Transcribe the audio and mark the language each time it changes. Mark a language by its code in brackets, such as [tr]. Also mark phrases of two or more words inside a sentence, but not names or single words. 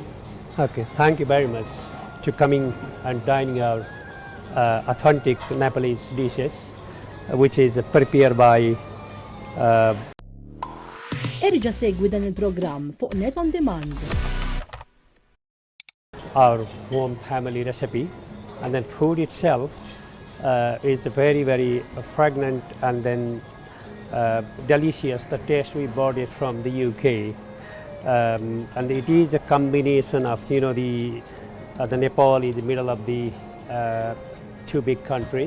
[en] Okay, thank you very much to coming and dining our authentic Nepalese dishes, which is prepared by [mt] Erġa' segwi dan il-programm fuq Net on Demand. [en] our home family recipe, and then food itself is very, very fragrant and then delicious. The taste we bought it from the UK, and it is a combination of the Nepal is the middle of the two big countries.